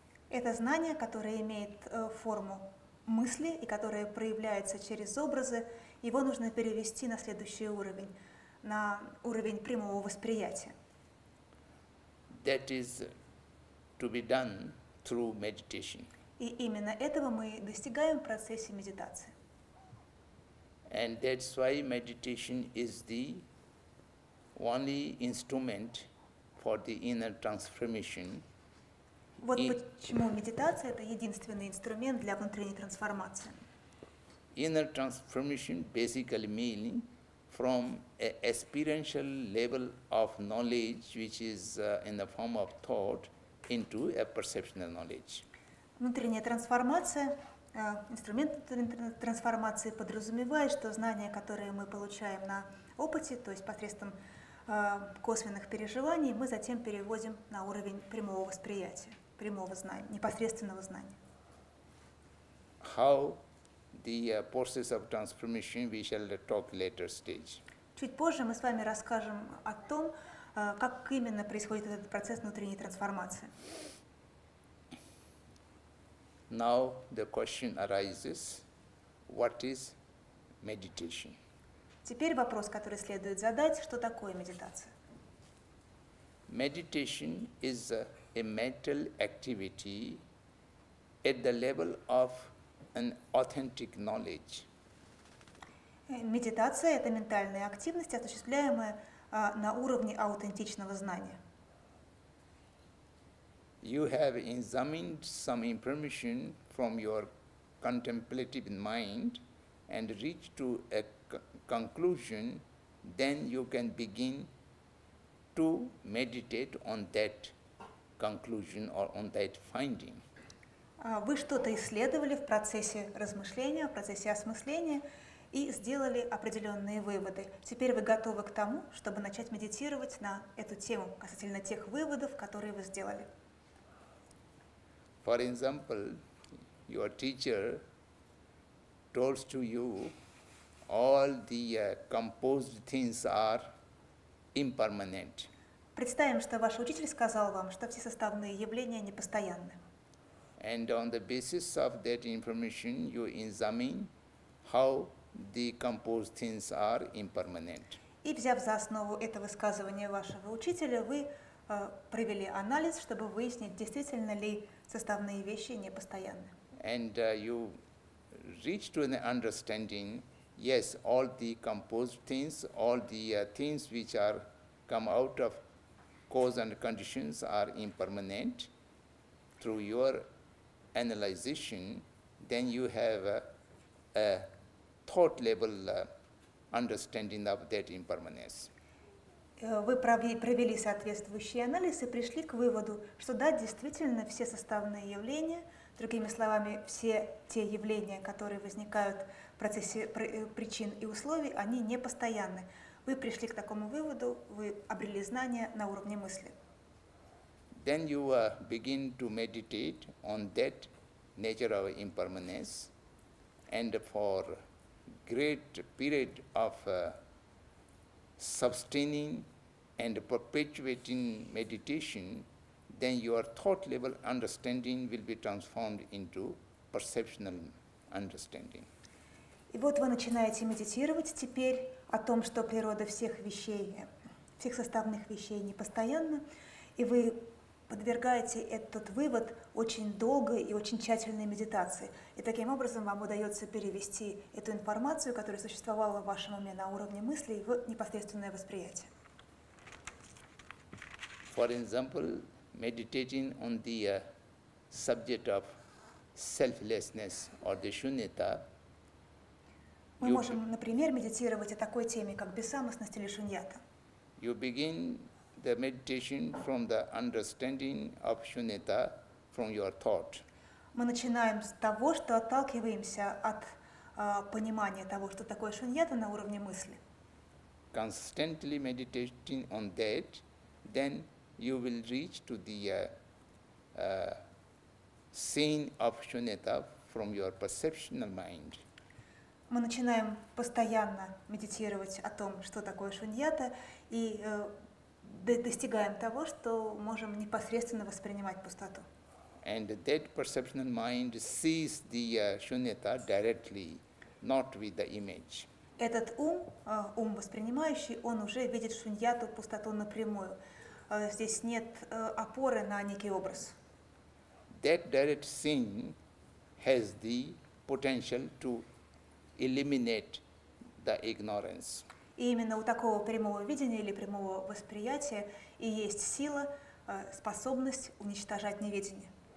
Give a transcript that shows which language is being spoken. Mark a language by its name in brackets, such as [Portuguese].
[Russian] Это знание, которое имеет форму мысли и которое проявляется через образы, его нужно перевести на следующий уровень, на уровень прямого восприятия. [English] That is to be done through meditation. [Russian] И именно этого мы достигаем в процессе медитации. [English] And that's why meditation is the only instrument for the inner transformation. [Russian] Вот почему медитация – это единственный инструмент для внутренней трансформации. [English] Inner transformation basically meaning from an experiential level of knowledge, which is in the form of thought, into a perceptual knowledge. [Russian] Внутренняя трансформация, инструмент трансформации подразумевает, что знания, которые мы получаем на опыте, то есть посредством косвенных переживаний, мы затем переводим на уровень прямого восприятия, прямого знания, непосредственного знания. [English] How the process of transformation we shall talk later stage. [Russian] Чуть позже мы с вами расскажем о том, как именно происходит этот процесс внутренней трансформации. [English] Now the question arises, what is meditation? [Russian] Теперь вопрос, который следует задать, что такое медитация? [English] Meditation is a mental activity at the level of an authentic knowledge. [Russian] Медитация – это ментальная активность, осуществляемая на уровне аутентичного знания. [English] You have examined some information from your contemplative mind and reached to a conclusion, then you can begin to meditate on that conclusion or on that finding. [Russian] Вы что-то исследовали в процессе размышления, в процессе осмысления и сделали определенные выводы. Теперь вы готовы к тому, чтобы начать медитировать на эту тему касательно тех выводов, которые вы сделали. [English] For example, your teacher told to you all the composed things are impermanent. [Russian] Представим, что ваш учитель сказал вам, что все составные явления непостоянны. [English] And on the basis of that information, you examine how the composed things are impermanent. [Russian] И взяв за основу это высказывание вашего учителя, вы провели анализ, чтобы выяснить, действительно ли составные вещи непостоянны. [English] And you reach to an understanding, yes, all the composed things, all the things which are come out of cause and conditions are impermanent. Through your analyzation, then you have a thought level understanding of that impermanence. [Russian] Вы провели соответствующий анализ и пришли к выводу, что да, действительно все составные явления, другими словами, все те явления, которые возникают в процессе причин и условий, они непостоянны. Вы пришли к такому выводу, вы обрели знания на уровне мысли. [English] Then you begin to meditate on that nature of impermanence, and for great period of sustaining and perpetuating meditation, then your thought level understanding will be transformed into perceptional understanding. [Russian] И вот вы начинаете медитировать теперь о том, что природа всех вещей, всех составных вещей непостоянна, и вы подвергаете этот вывод очень долгой и очень тщательной медитации. И таким образом вам удается перевести эту информацию, которая существовала в вашем уме на уровне мыслей, в непосредственное восприятие. [English] For example, meditating on the subject of selflessness or the shunyata, [Russian] Мы можем, например, медитировать о такой теме, как бессамостность или шуньята. [English] you begin the meditation from the understanding of shunyata from your thought. [Russian] Мы начинаем с того, что отталкиваемся от понимания того, что такое шуньята на уровне мысли. [English] Constantly meditating on that, then you will reach to the scene of shunyata from your perceptional mind. [Russian] Мы начинаем постоянно медитировать о том, что такое шуньята, и достигаем того, что можем непосредственно воспринимать пустоту. [English] And that perceptional mind sees the shunyata directly, not with the image. [Russian] Этот ум воспринимающий, он уже видит шуньяту, пустоту напрямую. Здесь нет опоры на некий образ. [English] That direct seeing has the potential to eliminate the ignorance. [Russian] И именно у такого прямого видения или прямого восприятия и есть сила, способность уничтожать неведение.